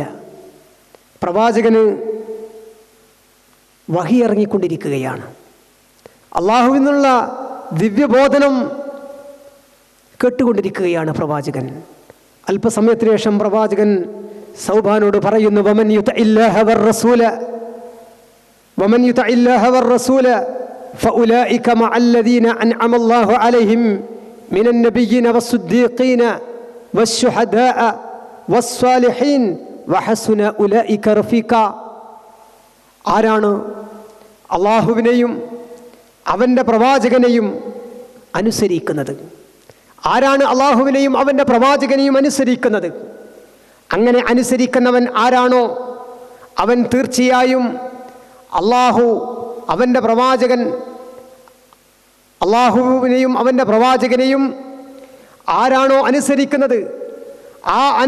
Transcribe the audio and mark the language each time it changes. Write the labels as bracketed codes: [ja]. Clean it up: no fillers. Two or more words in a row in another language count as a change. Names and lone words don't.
[ml] പ്രവാചകന് വഹി ഇറങ്ങിക്കൊണ്ടിരിക്കുകയാണ്. അള്ളാഹുവിൽ നിന്നുള്ള ദിവ്യബോധനം കേട്ടുകൊണ്ടിരിക്കുകയാണ് പ്രവാചകൻ. അല്പസമയത്തിന് ശേഷം പ്രവാചകൻ സൗബാനോട് പറയുന്നു, [ar] ومن يطع الله والرسول ومن يطع الله والرسول فأولئك مع الذين أنعم الله عليهم من النبيين والصديقين والشهداء والصالحين وحسن أولئك رفيقا. [ml] ആരാണ് അള്ളാഹുവിനെയും അവൻ്റെ പ്രവാചകനെയും അനുസരിക്കുന്നത്? ആരാണ് അള്ളാഹുവിനെയും അവൻ്റെ പ്രവാചകനെയും അനുസരിക്കുന്നത്? അങ്ങനെ അനുസരിക്കുന്നവൻ ആരാണോ അവൻ തീർച്ചയായും അള്ളാഹു അവൻ്റെ പ്രവാചകൻ അള്ളാഹുവിനെയും അവൻ്റെ പ്രവാചകനെയും ആരാണോ അനുസരിക്കുന്നത് ആ